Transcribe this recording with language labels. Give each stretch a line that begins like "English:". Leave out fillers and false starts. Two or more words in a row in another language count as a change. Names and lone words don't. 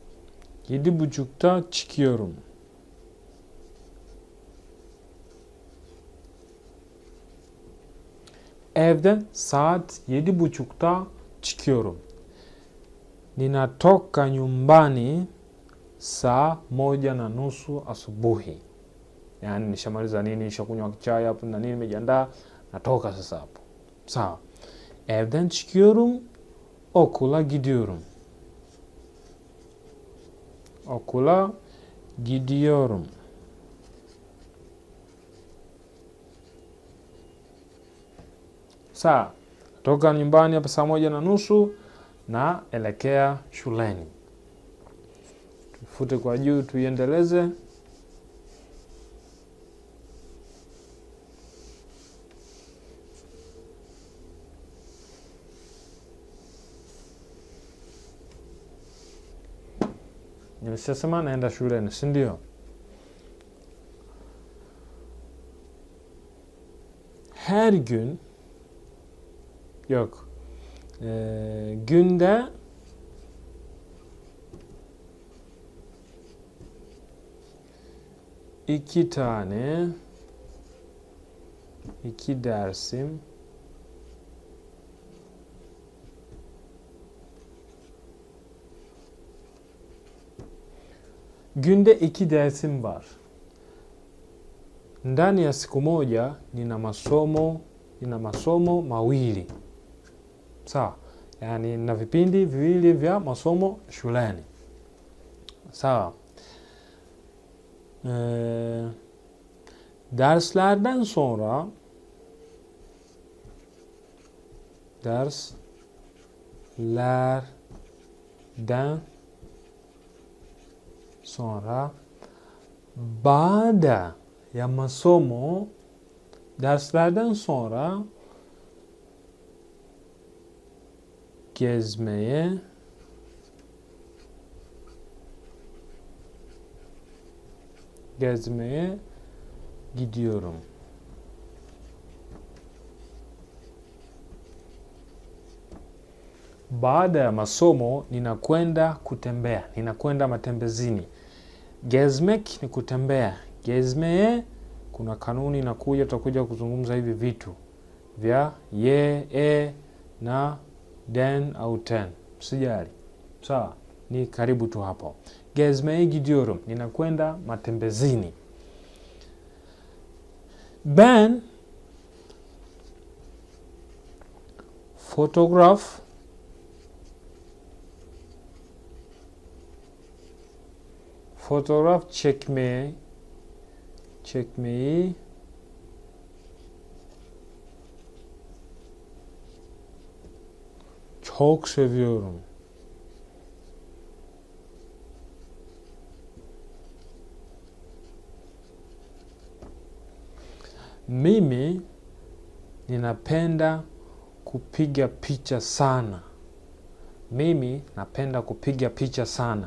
Turkish: 7:30'da çıkıyorum. Evden saat 7:30'da çıkıyorum.
Swahili: Ninatoka nyumbani saa 1:30 asubuhi. Yani nishamaliza nini, nishakunywa chai hapo na nini, nimejiandaa, natoka sasa hapo. Sawa.
Turkish: Evden çıkıyorum, okula gidiyorum. Okula gidiyorum.
Swahili: Sawa. Toka nyumbani hapa saa 1:30 na elekea shuleni. Tufute kwa juu tuiendeleze. Nimesema naenda shuleni, si ndio?
Turkish: Her gün yok. Günde iki dersim günde 2 dersim var.
Swahili: Ndani ya siku moja nina masomo mawili. Sawa. Yani nina vipindi viwili vya masomo shuleni. Sawa.
Turkish: Derslerden sonra
Swahili: baada ya masomo,
Turkish: derslerden sonra gezmeye gidiyorum.
Swahili: Baada ya masomo ninakwenda kutembea, ninakwenda matembezini. Gezmek ni kutembea. Gezmeye kuna kanuni inakuja, tutakuja kuzungumza hivi vitu vya ye, na den au ten. Sijali. Sawa, ni karibu tu hapo.
Turkish: Gezmeye gidiyorum,
Swahili: ninakwenda matembezini.
Turkish: Ben fotoğraf çekmeyi çok seviyorum.
Swahili: Mimi ninapenda kupiga picha sana. Mimi napenda kupiga picha sana.